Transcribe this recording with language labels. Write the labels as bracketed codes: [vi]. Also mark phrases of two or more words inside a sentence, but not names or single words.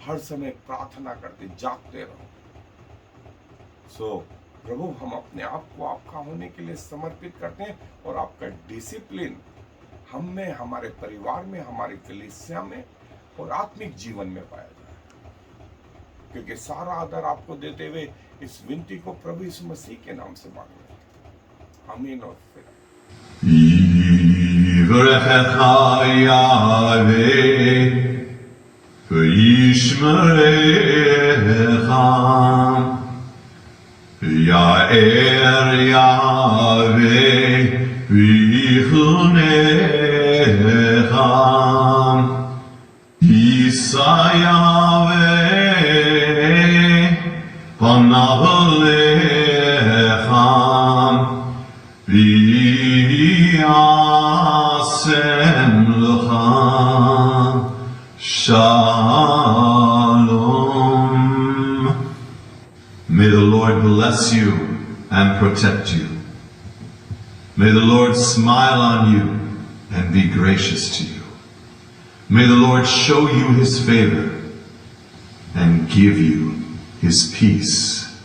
[hi] हर समय प्रार्थना करते, जागते रहो। प्रभु, हम अपने आप को आपका होने के लिए समर्पित करते हैं, और आपका डिसिप्लिन हम में, हमारे परिवार में, हमारी कलीसिया में और आत्मिक जीवन में पाया जाए। क्योंकि सारा आदर आपको देते हुए इस विनती को प्रभु यीशु मसीह के नाम से मांग रहे हैं। आमीन। और फिर [he] יאר יהוה ויחנך ישא יהוה פניו לך וישם לך שלום. [en] May the Lord bless you and protect you. May the Lord smile on you and be gracious to you. May the Lord show you his favor and give you his peace.